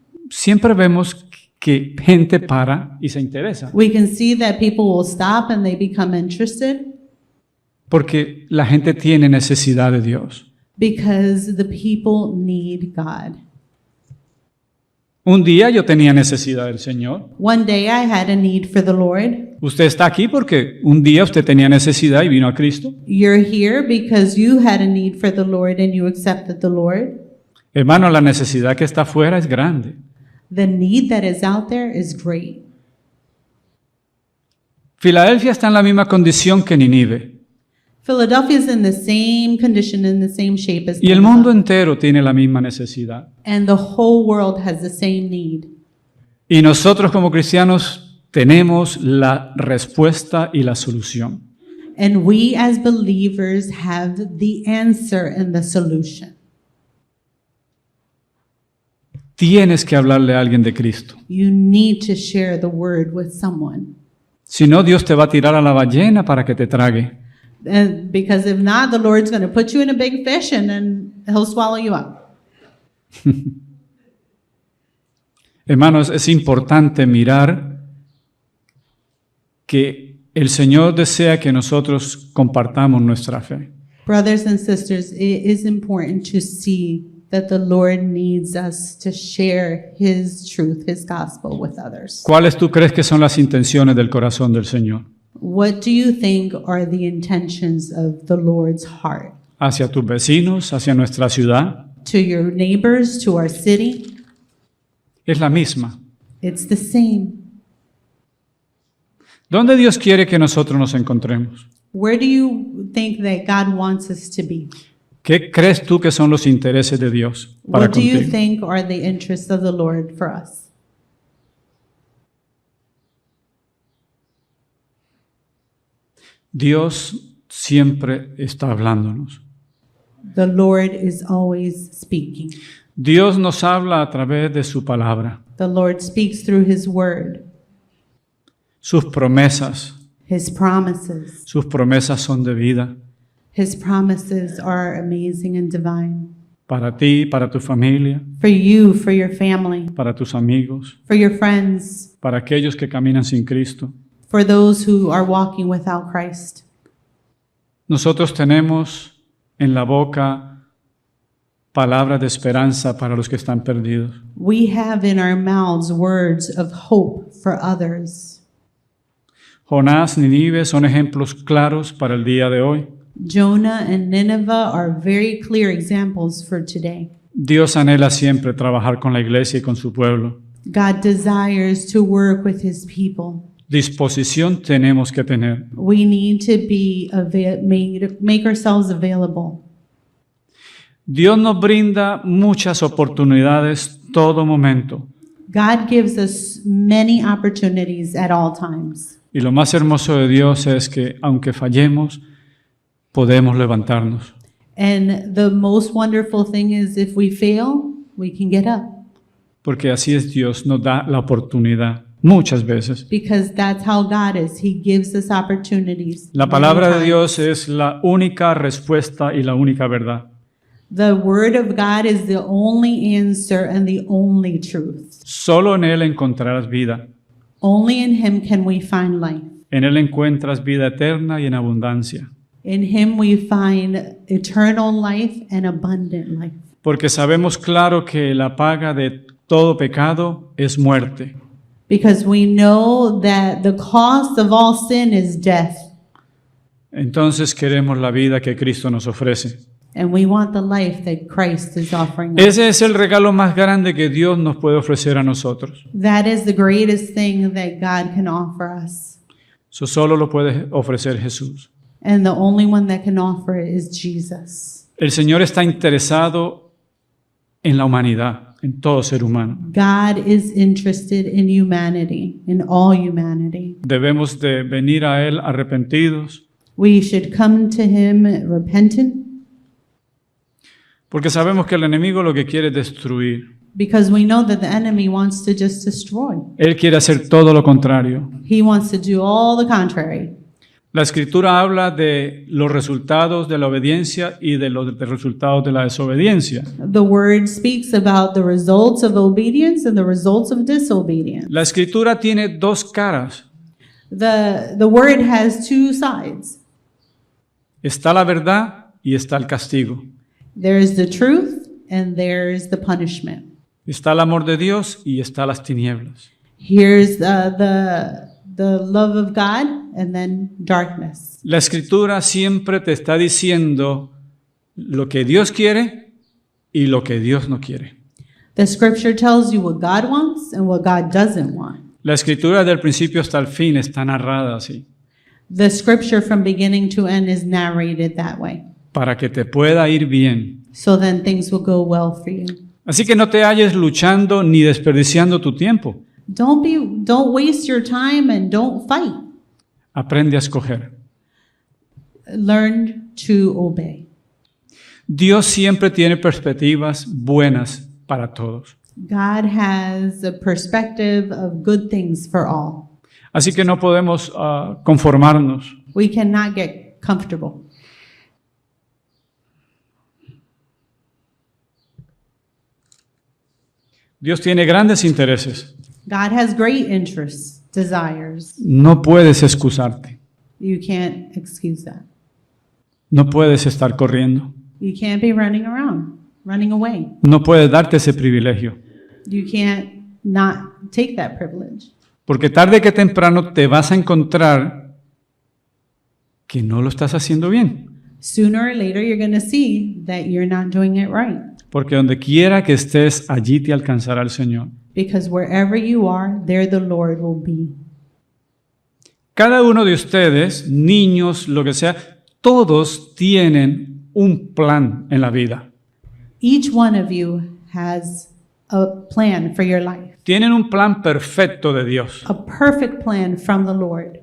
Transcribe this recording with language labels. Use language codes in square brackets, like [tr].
[es] siempre vemos que gente para y se interesa, [en] We can see that people will stop and they become interested [es] porque la gente tiene necesidad de Dios. [en] because the people need God. [es] Un día yo tenía necesidad del Señor. [en] One day I had a need for the Lord. [es] Usted está aquí porque un día usted tenía necesidad y vino a Cristo. [en] You're here because you had a need for the Lord and you accepted the Lord. [es] Hermano, la necesidad que está afuera es grande. [en] The need that is out there is great. [es] Filadelfia está en la misma condición que Nínive. [en] Philadelphia is in the same condition, in the same shape as [es] Y el [en] Nineveh. [es] mundo entero tiene la misma necesidad. [en] And the whole world has the same need. [es] Y nosotros como cristianos tenemos la respuesta y la solución. [en] And we as believers have the answer and the solution. [es] Tienes que hablarle a alguien de Cristo. [en] You need to share the word with someone. [es] Si no, Dios te va a tirar a la ballena para que te trague. [en] Because if not, the Lord's going to put you in a big fish and then he'll swallow you up. [es] Hermanos, es importante mirar que el Señor desea que nosotros compartamos nuestra fe. [en] Brothers and sisters, it is important to see that the Lord needs us to share His truth, His gospel with others. [es] ¿Cuáles tú crees que son las intenciones del corazón del Señor? [en] What do you think are the intentions of the Lord's heart? [es] Hacia tus vecinos, hacia nuestra ciudad. [en] To your neighbors, to our city? [es] Es la misma. [en] It's the same. [es] ¿Dónde Dios quiere que nosotros nos encontremos? [en] Where do you think that God wants us to be? [es] ¿Qué crees tú que son los intereses de Dios para [en] What do you [es] contigo? [en] think are the interests of the Lord for us? [es] Dios siempre está hablándonos. [en] The Lord is always speaking. [es] Dios nos habla a través de su palabra, [en] The Lord speaks through His word, [es] sus promesas. [en] His promises. [es] Sus promesas son de vida [en] His promises are amazing and divine. [es] para ti, para tu familia, [en] For you, for your family, [es] para tus amigos, [en] for your friends, [es] para aquellos que caminan sin Cristo. [en] for those who are walking without Christ. [es] Nosotros tenemos en la boca palabras de esperanza para los que están perdidos. [en] We have in our mouths words of hope for others. [es] Jonás, Nínive son ejemplos claros para el día de hoy. [en] Jonah and Nineveh are very clear examples for today. [es] Dios anhela siempre trabajar con la iglesia y con su pueblo. [en] God desires to work with His people. [es] Disposición tenemos que tener. [en] We need to be make ourselves available. [es] Dios nos brinda muchas oportunidades todo momento. [en] God gives us many opportunities at all times. [es] Y lo más hermoso de Dios es que aunque fallemos, podemos levantarnos. [en] And the most wonderful thing is if we fail, we can get up. [es] Porque así es Dios, nos da la oportunidad muchas veces. [en] Because that's how God is. He gives us opportunities. [es] La [en] many [es] palabra de [en] times. [es] Dios es la única respuesta y la única verdad. [en] The word of God is the only answer and the only truth. [es] Solo en Él encontrarás vida. [en] Only in Him can we find life. [es] En Él encuentras vida eterna y en abundancia. [en] In Him we find eternal life and abundant life. [es] Porque sabemos claro que la paga de todo pecado es muerte. [en] Because we know that the cost of all sin is death. [es] Entonces queremos la vida que Cristo nos ofrece. [en] And we want the life that Christ is offering us. [es] Ese es el regalo más grande que Dios nos puede ofrecer a nosotros. [en] That is the greatest thing that God can offer us. [es] Eso solo lo puede ofrecer Jesús. [en] And the only one that can offer it is Jesus. [es] El Señor está interesado en la humanidad, en todo ser humano. [en] God is interested in humanity, in all humanity. [es] Debemos de venir a Él arrepentidos, [en] We should come to Him repentant [es] porque sabemos que el enemigo lo que quiere es destruir. [en] Because we know that the enemy wants to just destroy. [es] Él quiere hacer todo lo contrario. [en] He wants to do all the contrary. [es] La Escritura habla de los resultados de la obediencia y de los resultados de la desobediencia. [en] The word speaks about the results of obedience and the results of disobedience. [es] La Escritura tiene dos caras. [en] The word has two sides. [es] Está la verdad y está el castigo. [en] There's the truth and there's the punishment. [es] Está el amor de Dios y está las tinieblas. [en] Here's the love of God and then darkness. [es] La Escritura siempre te está diciendo lo que Dios quiere y lo que Dios no quiere. [en] The scripture tells you what God wants and what God doesn't want. [es] La Escritura del principio hasta el fin está narrada así, [en] The scripture from beginning to end is narrated that way. [es] para que te pueda ir bien. [en] So then things will go well for you. [es] Así que no te halles luchando ni desperdiciando tu tiempo. [en] Don't waste your time and don't fight. [es] Aprende a escoger. [en] Learn to obey. [es] Dios siempre tiene perspectivas buenas para todos. [en] God has a perspective of good things for all. [es] Así que no podemos conformarnos. [en] We cannot get comfortable. [es] Dios tiene grandes intereses. [en] God has great interests, desires. [es] No puedes excusarte. [en] You can't excuse that. [es] No puedes estar corriendo. [en] You can't be running around, running away. [es] No puedes darte ese privilegio. [en] You can't not take that privilege. [es] Porque tarde que temprano te vas a encontrar que no lo estás haciendo bien. [en] Sooner or later, you're going to see that you're not doing it right. [es] Porque donde quiera que estés, allí te alcanzará el Señor. [en] Because wherever you are, there the Lord will be. [es] Cada uno de ustedes, niños, lo que sea, todos tienen un plan en la vida. [en] Each one of you has a plan for your life, [es] Tienen un plan perfecto de Dios, [en] a perfect plan from the Lord,